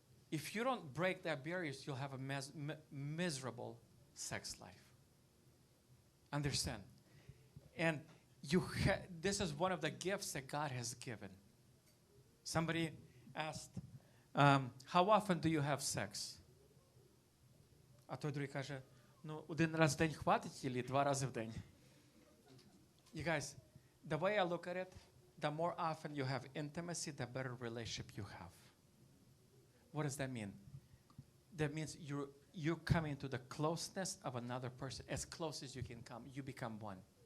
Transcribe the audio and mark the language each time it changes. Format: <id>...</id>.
<en>If you don't break that barriers, you'll have a miserable sex life. Understand? And this is one of the gifts that God has given. Somebody asked, how often do you have sex?</en> <uk>А той другий каже, один раз в день хватить или два рази в день?</uk> <en>You guys, the way I look at it, the more often you have intimacy, the better relationship you have. What does that mean? That means you're coming to the closeness of another person, as close as you can come. You become one.</en>